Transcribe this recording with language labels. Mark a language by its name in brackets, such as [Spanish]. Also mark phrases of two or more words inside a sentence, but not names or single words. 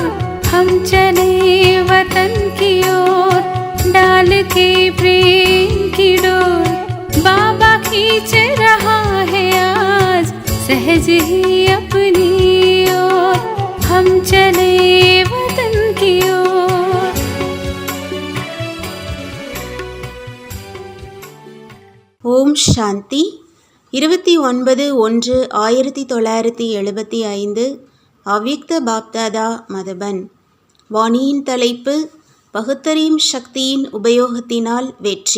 [Hindi] हम चले वतन की ओर डाल के प्रेम की डोर। बाबा खींच रहा है आज सहज ही अपनी ओर। हम चले वतन की ओर। [Tamil] ஓம் சாந்தி. 29/1/1975 அவ்யக்த பாப்தாதா மதுபன். வாணியின் தலைப்பு பகுத்தறியும் சக்தியின் உபயோகத்தினால் வெற்றி.